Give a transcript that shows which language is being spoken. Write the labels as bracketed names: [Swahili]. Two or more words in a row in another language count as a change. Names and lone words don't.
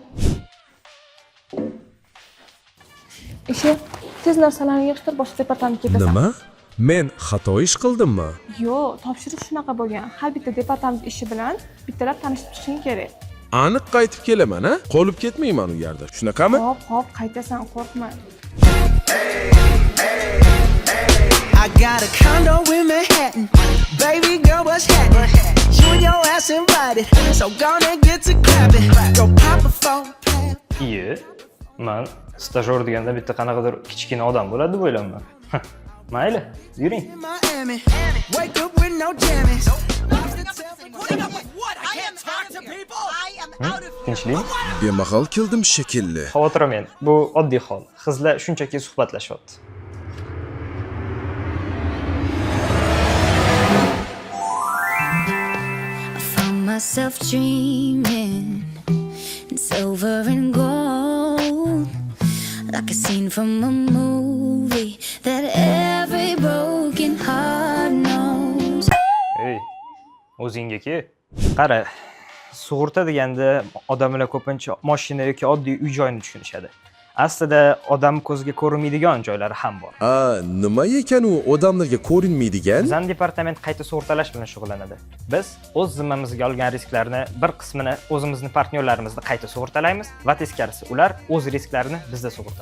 [Uzbek] Ishi, tez narsalarni yig'ishtir, boshqa departamentga ketasan. Nima? Men xato ish qildimmi? Yo'q, topshiriq shunaqa bo'lgan. Har bitta departament ishi bilan bittalab tanishib turishing kerak. Aniq qaytib kelaman, a? Qolib ketmayman u yerda. Shunaqami? Hop, qaytasan, qo'rqma. [English] I got a condo in Manhattan. Baby girl, what's happening? You and your ass invited. So gonna get to clapping. Go pop a phone. [Uzbek] Iye, men stajyor deganda bitta qanaqadir kichkina odam bo'ladi deb o'ylayman. Mayli, yuring. [English] Miami. Wake up with no jammies. [Uzbek] Tinchlikmi? Bemahal keldim shekilli. Xavotirmen, bu oddiy hol. Qizlar shunchaki suhbatlashyapti. [English] Myself dreaming in silver and gold, like a scene from a movie that every broken heart knows. [Uzbek] Hey, o'zingga-ki. Qara, sug'urta deganda odamlar ko'pincha mashina yoki oddiy uy-joyni tushunishadi. Aslida odam ko'zga ko'rinmaydigan joylari ham bor. Nima ekan u odamlarga ko'rinmaydigan? Bizning departament qayta sug'urtalash bilan shug'ullanadi. Biz o'z zimmamizga olgan risklarni bir qismini o'zimizning partnyorlarimizda qayta sug'urtalaymiz va teskarisi ular o'z risklarini bizda sug'urtalaydi.